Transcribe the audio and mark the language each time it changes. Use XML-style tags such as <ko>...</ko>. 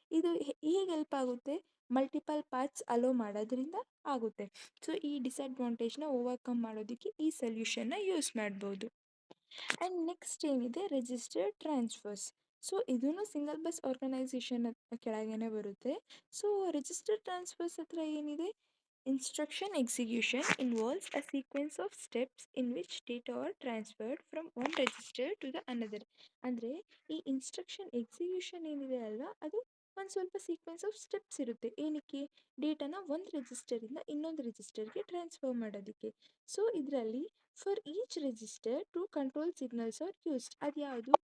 <kn>ಇದು ಹೇಗೆ ಹೆಲ್ಪ್ ಆಗುತ್ತೆ, ಮಲ್ಟಿಪಲ್ ಪಾರ್ಟ್ಸ್ ಅಲೋ ಮಾಡೋದ್ರಿಂದ ಆಗುತ್ತೆ. ಸೊ ಈ ಡಿಸ್ಅಡ್ವಾಂಟೇಜ್ನ ಓವರ್ಕಮ್ ಮಾಡೋದಕ್ಕೆ ಈ ಸೊಲ್ಯೂಷನ್ನ ಯೂಸ್ ಮಾಡ್ಬೋದು. ಆ್ಯಂಡ್ ನೆಕ್ಸ್ಟ್ ಏನಿದೆ, ರಿಜಿಸ್ಟರ್ ಟ್ರಾನ್ಸ್ಫರ್ಸ್. ಸೊ ಇದೂ ಸಿಂಗಲ್ ಬಸ್ ಆರ್ಗನೈಸೇಷನ್ ಕೆಳಗೇನೆ ಬರುತ್ತೆ. ಸೊ ರಿಜಿಸ್ಟರ್ ಟ್ರಾನ್ಸ್ಫರ್ಸ್ ಹತ್ರ ಏನಿದೆ,</kn> <en>Instruction execution involves a sequence of steps in which data are transferred from one register to the another.</en> <kn>ಅಂದರೆ ಈ ಇನ್ಸ್ಟ್ರಕ್ಷನ್ ಎಕ್ಸಿಕ್ಯೂಷನ್ ಏನಿದೆ ಅಲ್ವಾ ಅದು ಒಂದು ಸ್ವಲ್ಪ ಸೀಕ್ವೆನ್ಸ್ ಆಫ್ ಸ್ಟೆಪ್ಸ್ ಇರುತ್ತೆ. ಏನಕ್ಕೆ? ಡೇಟಾನ ಒಂದು ರಿಜಿಸ್ಟರಿಂದ ಇನ್ನೊಂದು ರಿಜಿಸ್ಟರ್ಗೆ ಟ್ರಾನ್ಸ್ಫರ್ ಮಾಡೋದಕ್ಕೆ. ಸೊ ಇದರಲ್ಲಿ</kn> <en>For each register to control signals are used.</en> <kn>ಅದು ಯಾವುದು?</kn>